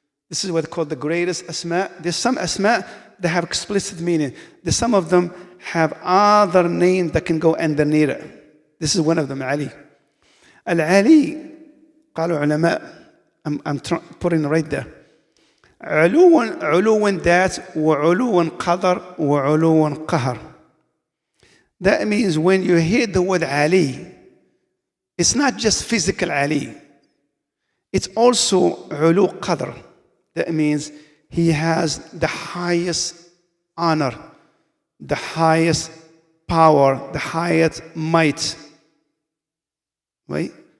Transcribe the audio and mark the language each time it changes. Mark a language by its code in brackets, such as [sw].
[en] This is what's called the greatest asma. There's some asma that have explicit meaning. There's some of them have other names that can go underneath it. This is one of them, Ali. Al-Ali, [ar] قالوا علماء, [en] I'm putting it right there. [ar] علو ذات وعلو قدر وعلو قهر. [en] That means when you hear the word Ali, it's not just physical Ali. It's also [ar] علو قدر. [en] That means he has the highest honor, the highest power, the highest might. Right?